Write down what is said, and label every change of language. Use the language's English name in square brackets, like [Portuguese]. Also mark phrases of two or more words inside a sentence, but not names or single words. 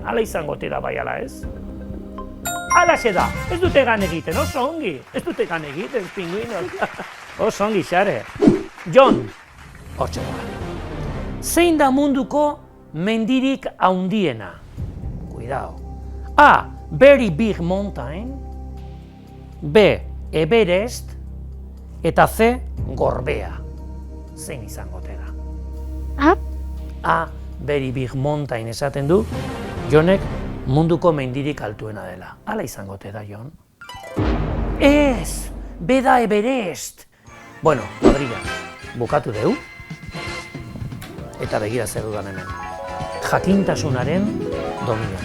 [Basque] Hala izango te da bai ala ez? Halaxe da, ez dute egan egiten, oso ongi. Ez dute egan egiten, pinguinoak. Oso ongi, Xare. Jon, hortxe da. Zein da munduko mendirik haundiena? Cuidao. [English] A. Very Big Mountain. [Basque] B. Everest. Eta C. Gorbea. Zein izango te da? A. A. [English] Very Big Mountain [Basque] esaten du, Jonek munduko mendirik altuena dela. Hala izango te da, Jon? Ez! B da Everest! Bueno, Rodriga, bukatu deu. Eta begira zer dudan hemen. Jakintasunaren domina.